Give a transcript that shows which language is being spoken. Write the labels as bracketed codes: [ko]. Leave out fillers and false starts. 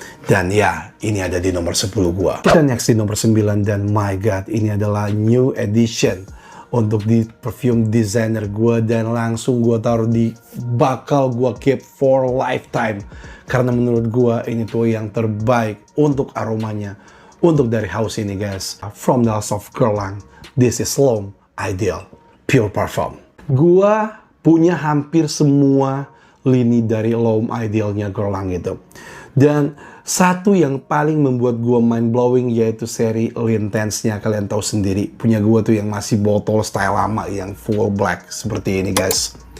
[id] Dan ya, ini ada di nomor 10 gua. Kita next di nomor 9, dan [en] my god, [id] ini adalah new edition untuk di perfume designer gue, dan langsung gue taruh di bakal gue [en] keep for lifetime [id] karena menurut gue ini tuh yang terbaik untuk aromanya untuk dari house ini guys. [en] From the house of Guerlain, this is L'Homme Ideal Pure Parfum. [id] Gue punya hampir semua lini dari L'Homme Idealnya Guerlain gitu. Dan satu yang paling membuat gue [en] mind blowing [id] yaitu seri L'Intense-nya. Kalian tahu sendiri, punya gue tuh yang masih botol style lama yang full black seperti ini guys.